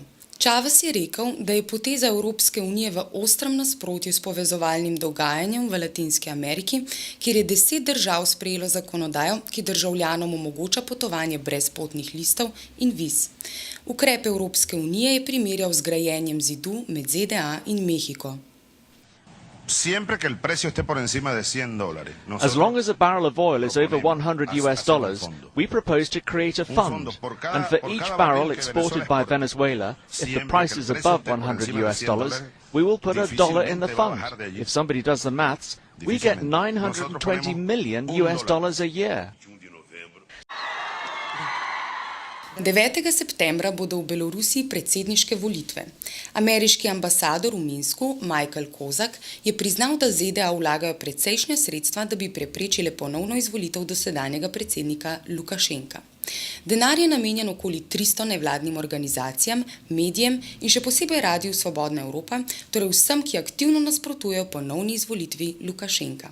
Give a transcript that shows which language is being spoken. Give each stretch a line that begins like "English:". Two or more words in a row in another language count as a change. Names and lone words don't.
Slovenian: Chávez je rekel, da je poteza Evropske unije v ostrem nasprotju s povezovalnim dogajanjem v Latinski Ameriki, kjer je 10 držav sprejelo zakonodajo, ki državljanom omogoča potovanje brez potnih listov in viz. Ukrep Evropske unije je primerjal z grajenjem zidu med ZDA in Mehiko.
Spanish: Siempre que el precio esté por encima de $100.
English: As long as a barrel of oil is over $100, we propose to create a fund, and for each barrel exported by Venezuela, if the price is above $100, we will put $1 in the fund. If somebody does the maths, we get $920 million a year.
Slovenian: 9. septembra bodo v Belorusiji predsedniške volitve. Ameriški ambasador v Minsku, Michael Kozak, je priznal, da ZDA vlagajo precejšnja sredstva, da bi preprečile ponovno izvolitev dosedanjega predsednika Lukašenka. Denar je namenjen okoli 300 nevladnim organizacijam, medijem in še posebej Radiju Svobodna Evropa, torej vsem, ki aktivno nasprotujejo ponovni izvolitvi Lukašenka.